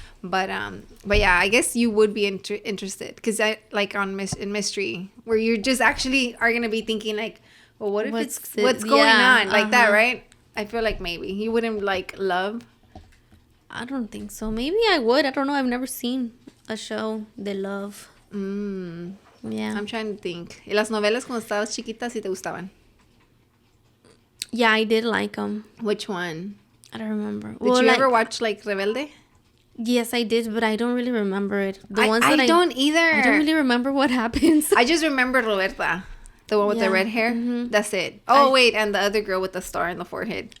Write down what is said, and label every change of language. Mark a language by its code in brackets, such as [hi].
[en] But yeah, I guess you would be interested. Because I, like, in mystery, where you just actually are going to be thinking like, well, what if what's going on? Like that, right? I feel like maybe you wouldn't like love. I don't think so. Maybe I would. I don't know. I've never seen a show de love. Yeah. I'm trying to think. [es] ¿Y las novelas cuando estabas chiquita sí te gustaban? [en] Yeah, I did like them. Which one? I don't remember. Did you ever watch like Rebelde? Yes, I did, but I don't really remember it. I don't either. I don't really remember what happens. I just remember Roberta, the one with the red hair. Mm-hmm. That's it. Oh, wait, and the other girl with the star in the forehead.